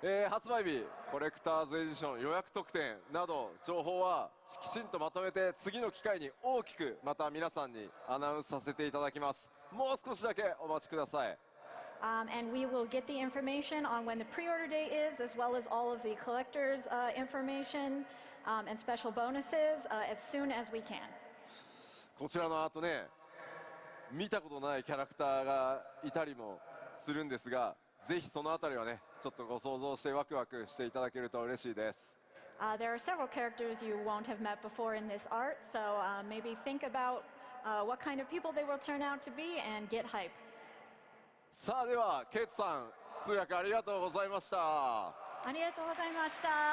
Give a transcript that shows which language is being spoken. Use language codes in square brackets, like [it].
[ja] 発売日コレクターズエディション予約特典など情報はきちんとまとめて次の機会に大きくまた皆さんにアナウンスさせていただきます。もう少しだけお待ちください。 [en] And we will get the information on when the pre-order date is, as well as all of the collectors' information and special bonuses as soon as we can. [ja] こちらの後ね見たことないキャラクターがいたりもするんですがぜひそのあたりはねちょっとご想像してワクワクしていただけると嬉しいです。 [en] There are several characters you won't have met before in this art, so maybe think about what kind of people they will turn out to be and get hype. [ja] さあではケイトさん通訳ありがとうございました。ありがとうございました。